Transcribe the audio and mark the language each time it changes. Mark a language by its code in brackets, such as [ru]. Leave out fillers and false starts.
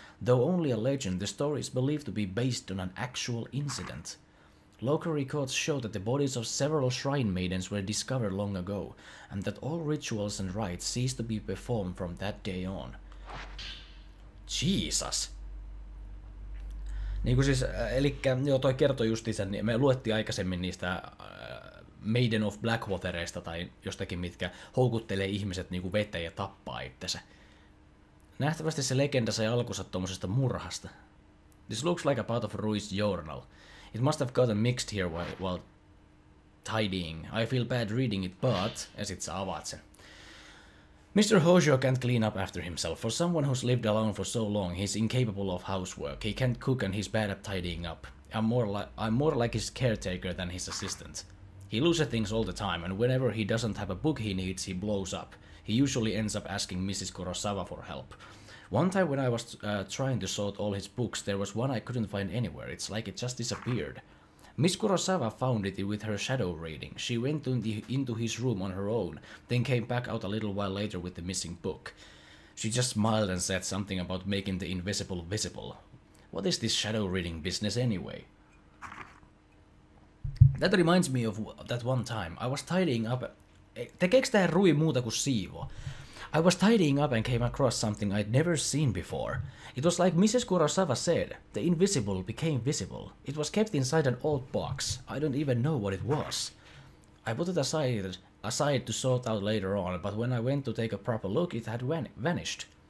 [en] Though only a legend, the story is believed to be based on an actual incident. Local records show that the bodies of several shrine maidens were discovered long ago, and that all rituals and rites ceased to be performed from that day on. Jesus! [fi] Niinku siis, elikkä joo, toi kertoi justiinsa, niin me luettiin aikaisemmin niistä Maiden of Blackwatereista tai jostakin, mitkä houkuttelee ihmiset niinku veteen ja tappaa itsensä. Nähtävästi se legenda sai alkunsa tommosesta murhasta. [en] This looks like a part of Rui's journal. It must have gotten mixed here while tidying. I feel bad reading it, but... [fi] Ja sit sä avaat sen. [en] Mr. Hojo can't clean up after himself. For someone who's lived alone for so long, he's incapable of housework. He can't cook and he's bad at tidying up. I'm more like his caretaker than his assistant. He loses things all the time, and whenever he doesn't have a book he needs, he blows up. He usually ends up asking Mrs. Kurosawa for help. One time when I was trying to sort all his books, there was one I couldn't find anywhere. It's like it just disappeared. Miss Kurosawa found it with her shadow reading. She went into his room on her own, then came back out a little while later with the missing book. She just smiled and said something about making the invisible visible. What is this shadow reading business anyway? That reminds me of that one time. I was tidying up... [fi] Tekeekö tää Rui muuta kuin siivoo? [en] I was tidying up and came across something I'd never seen before. It was like Mrs. Kurosawa said, the invisible became visible. It was kept inside an old box. I don't even know what it was. I put it aside to sort out later on, but when I went to take a proper look, it had vanished.